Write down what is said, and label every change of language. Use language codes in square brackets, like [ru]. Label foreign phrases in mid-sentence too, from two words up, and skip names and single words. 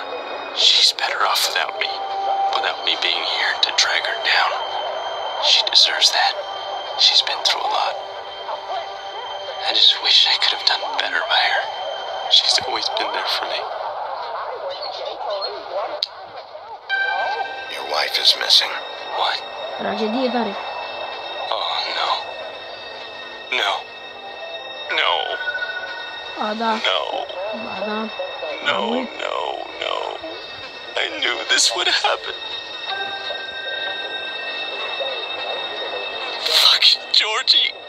[en] She's better off without me being here to drag her down. She deserves that. She's been through a lot. I just wish I could have done better by her. She's always been there for me. Your wife is missing. What? [ro] Tragedie tare. [en] Oh, no. No. No. [ro] A, da. [en] No. [ro] Ba, da. [en] No, no, no. I knew this would happen. Fucking Georgie.